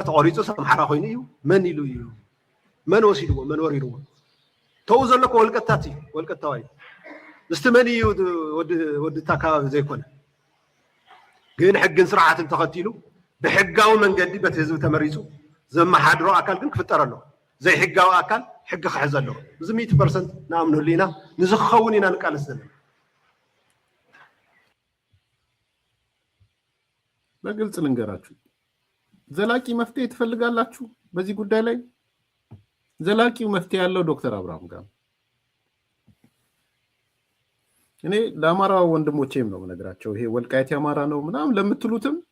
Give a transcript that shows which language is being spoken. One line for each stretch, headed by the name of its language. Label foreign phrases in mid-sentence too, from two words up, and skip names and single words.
Tigrinya: ተቆሪፁ ኣምሓራ ኮይኑ እዩ መን ኢሉ እዩ መን ወሲድዎ መን ወሪድዎ ተው ዘለኮ ወልቀታት እዩ ወልቀታዋይ ምስቲ መን እዩ ወድታ ከባቢ ዘይኮነ ግን ሕግን ስርዓትን ተኸቲሉ ብሕጋዊ መንገዲ በቲ ህዝቢ ተመሪፁ ዘመሓድሮ ኣካል ግን ክፍጠር ኣለዎ ዘይሕጋዊ ኣካል ሕጊ ክሕዝ ኣለዎ እዚ 100% ንኣምነሉ ኢና ንዝኸውን ኢና ንቃለስ ዘለና
Amharic: በግልጽ ልንገራችሁ ዘላቂ መፍትሄ ትፈልጋላችሁ በዚህ ጉዳይ ላይ ዘላቂው መፍትሄ ያለው ዶክተር አብርሃም ጋር እኔ ለአማራ ወንድሞቼም ነው ነገራቸው ይሄ ወልቃይት ያማራ ነው ምናም ለምትሉትም